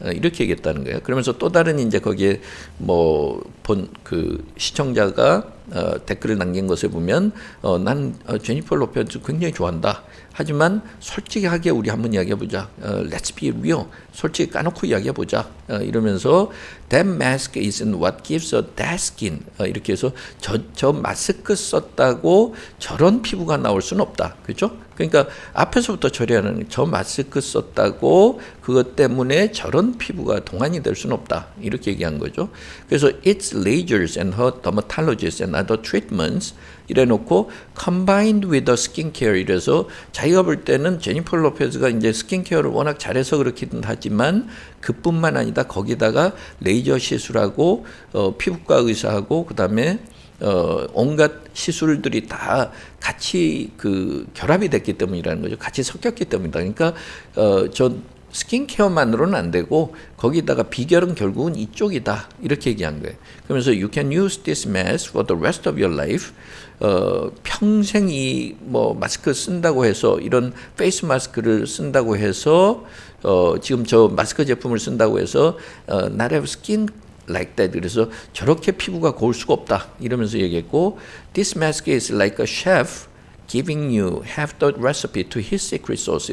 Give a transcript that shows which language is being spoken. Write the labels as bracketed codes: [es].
[ko] 이렇게 얘기했다는 거예요. 그러면서 또 다른 이제 거기에 뭐 본 그 시청자가 댓글을 남긴 것에 보면 난 제니퍼 로페즈 굉장히 좋아한다. 하지만 솔직하게 우리 한번 이야기해보자. [en] Let's be real. [ko] 솔직히 까놓고 이야기해보자. 이러면서 [en] That mask isn't what gives a that skin. [ko] 이렇게 해서 저 마스크 썼다고 저런 피부가 나올 수는 없다. 그렇죠? 그러니까 앞에서부터 처리하는 저 마스크 썼다고 그것 때문에 저런 피부가 동안이 될 수는 없다. 이렇게 얘기한 거죠. 그래서 [en] its lasers and her dermatologists and other treatments [ko] 이래놓고 [en] combined with the skincare [ko] 이래서 자기가 볼 때는 제니퍼 로페즈가 이제 스킨케어를 워낙 잘해서 그렇긴 하지만 그뿐만 아니다 거기다가 레이저 시술하고 피부과 의사하고 그다음에 온갖 시술들이 다 같이 그 결합이 됐기 때문이라는 거죠. 같이 섞였기 때문이다. 그러니까 저 스킨케어만으로는 안 되고 거기다가 비결은 결국은 이쪽이다. 이렇게 얘기한 거예요. 그러면서 [en] you can use this mask for the rest of your life. [ko] 평생 이 뭐 마스크 쓴다고 해서 이런 페이스 마스크를 쓴다고 해서 지금 저 마스크 제품을 쓴다고 해서 [en] not have skin like that. [ko] 그래서 저렇게 피부가 고울 수가 없다. 이러면서 얘기했고 [en] this mask is like a chef giving you half the recipe to his secret sauce.